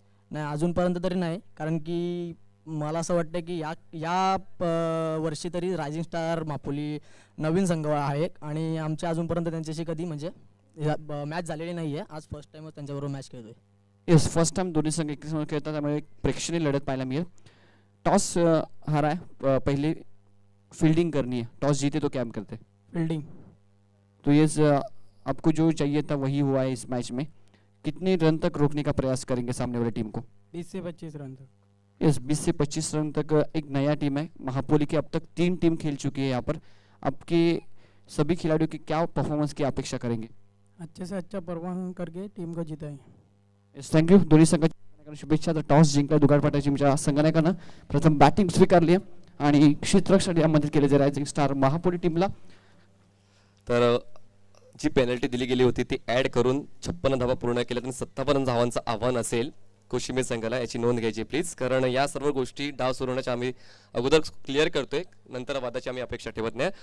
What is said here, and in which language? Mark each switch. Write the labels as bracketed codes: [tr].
[mr] नाही, अजूनपर्यंत तरी नाही, कारण की मला असं वाटतं की या वर्षी तरी रायझिंग स्टार महापोली नवीन संघ आहे आणि आमच्या अजूनपर्यंत त्यांच्याशी कधी म्हणजे मॅच झालेली नाही आहे. आज फर्स्ट टाइमच त्यांच्याबरोबर मॅच खेळतोय. येस, फर्स्ट टाइम दोन्ही संघ एकमेकांसमोर खेळतात, त्यामुळे एक प्रेक्षणीय लढत पाहायला मिळेल. [hi] टॉस हारा है, पहले फील्डिंग करनी है, टॉस जीते तो क्या करते? [en] Fielding. [hi] तो ये आपको जो चाहिए था वही हुआ है इस मैच में. कितने रन तक रोकने का प्रयास करेंगे सामने वाली टीम को? 20 से 25 रन तक. यस, 20 से 25 रन तक. एक नया टीम है महापोली की, अब तक 3 टीम खेल चुकी है यहाँ पर. आपके सभी खिलाड़ियों की क्या परफॉर्मेंस की अपेक्षा करेंगे? अच्छे से अच्छा परफॉर्म करके टीम को जिताएं. [en] Yes, thank you. [mr] दोन्ही संघाच्या शुभेच्छा. तर टॉस जिंकला दुगारपाटा टीमच्या संघनायकानं, प्रथम बॅटिंग स्वीकारली आणि क्षेत्ररक्षण यामध्ये केले जे रायझिंग स्टार महापोली टीमला. तर जी पेनल्टी दिली गेली होती ती ऍड करून 56 धावा पूर्ण केल्या आणि 57 धावांचं आव्हान असेल कोशिंबीर संघाला, याची नोंद घ्यायची प्लीज, कारण या सर्व गोष्टी डाव सुरू होण्याच्या आम्ही अगोदर क्लिअर करतोय, नंतर वादाची आम्ही अपेक्षा ठेवत नाही.